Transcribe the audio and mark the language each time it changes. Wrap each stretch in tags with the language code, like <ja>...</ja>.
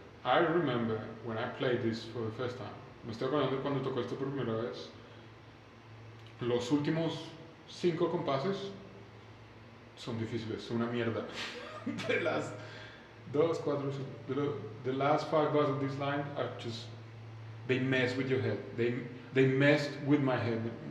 <en>I remember when I played this for the first time.</en> <es>Me estoy acordando cuando tocó esto por primera vez. Los últimos 5 compases son difíciles, son una mierda.</es> <en>The last 2, 4, the last 5 bars of this line are just, they mess with your head. They messed with my head.</en>